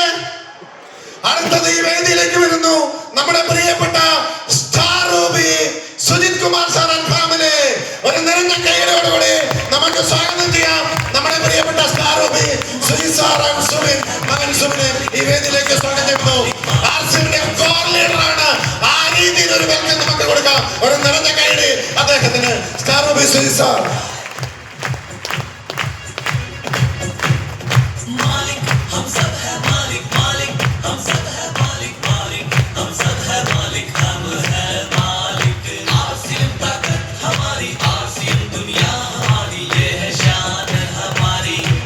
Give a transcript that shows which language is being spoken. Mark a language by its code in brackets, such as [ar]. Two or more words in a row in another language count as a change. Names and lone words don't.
[ml] അടുത്തത് ഈ വേദിയിലേക്ക് വരുന്നു നമ്മുടെ പ്രിയപ്പെട്ട സ്റ്റാർ റൂബി സുജിത് കുമാർ [en] sir and family. [ml] ഒരു നിറഞ്ഞ കൈയോടുകൂടി നമുക്ക് സ്വാഗതം ചെയ്യാം. നമ്മുടെ പ്രിയപ്പെട്ട സ്റ്റാർ റൂബി സുജിത് സാർ ആൻഡ് സുബിൻ, മകൻ സുബിനെ ഈ വേദിയിലേക്ക് സ്വാഗതം ചെയ്യുന്നു. ആർസിഎമ്മിന്റെ കോർ ലീഡറാണ്. ആ രീതിയിൽ ഒരു [hi] बिस्वी साहब। मालिक हम सब है मालिक, मालिक हम सब है मालिक, मालिक हम सब है मालिक, हम है मालिक। आसिम ताकत हमारी, आसिम दुनिया हमारी, ये है शान हमारी।